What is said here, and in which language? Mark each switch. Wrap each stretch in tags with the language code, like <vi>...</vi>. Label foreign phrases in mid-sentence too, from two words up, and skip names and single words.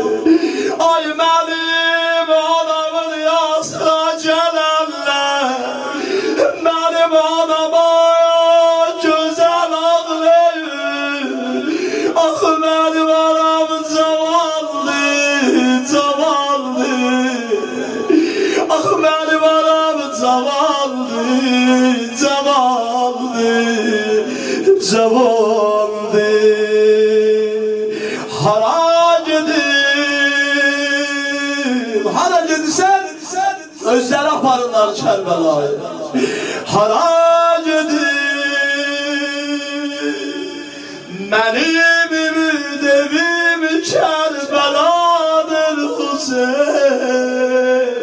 <tr>Ay benim anamın yasına gelenler, benim anama güzel ağlayın. Ah benim anam zavallı, zavallı. Ah benim anam zavallı, zavallı, zavallı.</tr> <az>Hara gedim, hara gedirsen özleri aparırlar Kerbela'ya. Hara gedim, benim ümid evim Kerbela'dır Hüseyin.</az>